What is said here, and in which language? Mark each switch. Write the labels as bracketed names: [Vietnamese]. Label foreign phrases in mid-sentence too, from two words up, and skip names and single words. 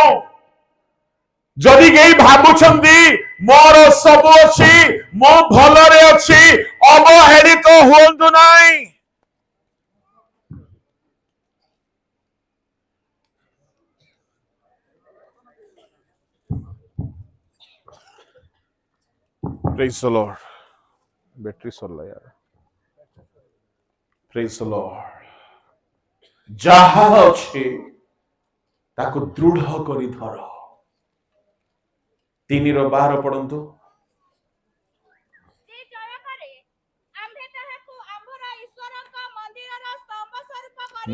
[Odia] ଯଦି କେହି ଭାବୁଛନ୍ତି ମୋର ସବୁ ଅଛି, ମୁଁ ଭଲରେ ଅଛି, ଅବହେଳିତ ହୁଅନ୍ତୁ ନାହିଁ। [English] Praise the Lord. [Odia] ବ୍ୟାଟେରୀ ସରିଲା ୟାର। [English] Praise the Lord. [Odia] ଯାହା ଅଛି ତାକୁ ଦୃଢ କରି ଧର। 3:12 ପଢନ୍ତୁ। ଯେ ଜୟ କରେ ଆମ୍ଭେ ତାହାକୁ ଆମ୍ଭର ଈଶ୍ୱରଙ୍କ ମନ୍ଦିରର ସ୍ତମ୍ଭ ସ୍ୱରୂପ କରି